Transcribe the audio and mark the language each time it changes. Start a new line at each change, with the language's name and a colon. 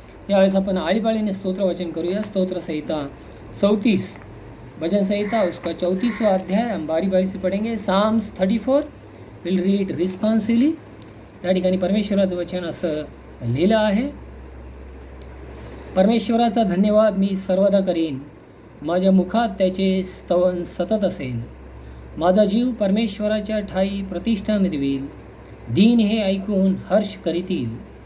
Marathi: यावेळेस आपण आळीपाळीने स्तोत्र वाचन करूया. स्तोत्र संहिता 34,
Hindi: भजन संहिता उसका 34वां अध्याय हम बारी बारी से पढ़ेंगे.
English: Psalms 34 will read responsively.
Marathi: या ठिकाणी परमेश्वराचं वचन असं लिहिलं आहे. परमेश्वराचा धन्यवाद मी सर्वदा करीन, माझ्या मुखात त्याचे स्तवन सतत असेन. माझा जीव परमेश्वराच्या ठाई प्रतिष्ठा मिळवील, दीन हे ऐकून हर्ष करीतील.